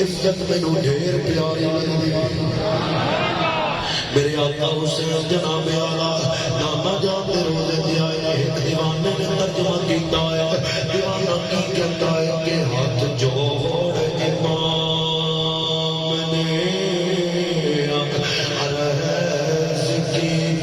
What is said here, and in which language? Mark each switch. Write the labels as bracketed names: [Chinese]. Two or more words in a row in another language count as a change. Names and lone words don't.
[Punjabi] عزت مینوں ڈھیر پیاری لگدی میرے آقا حسین جناب اعلیٰ نانا جان دے روزے تے آئے ایک دیوانے نے ترجمہ کیتا ہے دیوانہ کی [Urdu] کہتا ہے کہ ہاتھ جوڑ امام نے عرض کی